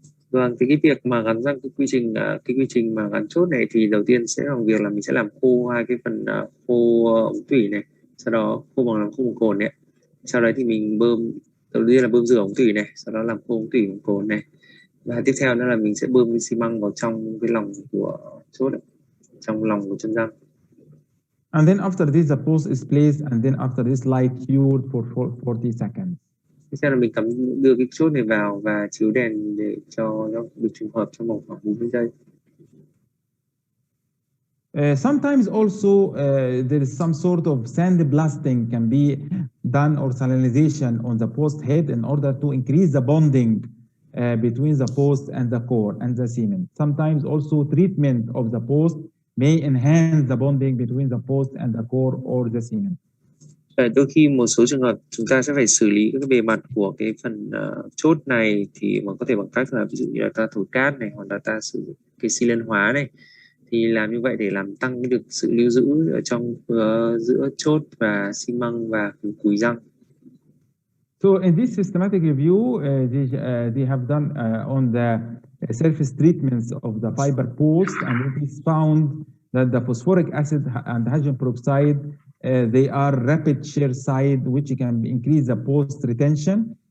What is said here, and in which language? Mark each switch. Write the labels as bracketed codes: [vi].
[vi] Vâng, thì cái việc mà gắn răng, cái quy trình mà gắn chốt này thì đầu tiên sẽ là việc là mình sẽ làm khô hai cái phần khô ống tủy này, sau đó khô bằng khô cồn này, sau đấy thì mình đầu tiên là bơm rửa ống tủy này, sau đó làm khô ống tủy bằng cồn này, và tiếp theo nữa là mình sẽ bơm cái xi măng vào trong cái lòng của chốt này, trong lòng của chân răng. [en] And then after this the post is placed, and then after this light cured for 40 seconds. [vi] Tiếp theo là mình đưa cái chốt này vào và chiếu đèn để cho nó được trùng hợp trong vòng khoảng 40 giây. [en] Sometimes also there is some sort of sandblasting can be done, or salinization on the post head, in order to increase the bonding between the post and the core and the cement. Sometimes also treatment of the post may enhance the bonding between the post and the core or the cement. [vi] Đôi khi một số trường hợp chúng ta sẽ phải xử lý cái bề mặt của cái phần chốt này, thì mà có thể bằng cách là ví dụ như là ta thổi cát này, hoặc là ta sử dụng cái xi lanh hóa này, thì làm như vậy để làm tăng được sự lưu giữ ở trong giữa chốt và xi măng và cùi răng. [en] So in this systematic review, they have done on the surface treatments of the fiber post, and it is found that the phosphoric acid and hydrogen peroxide, they are rapid shear side, which can increase the post retention.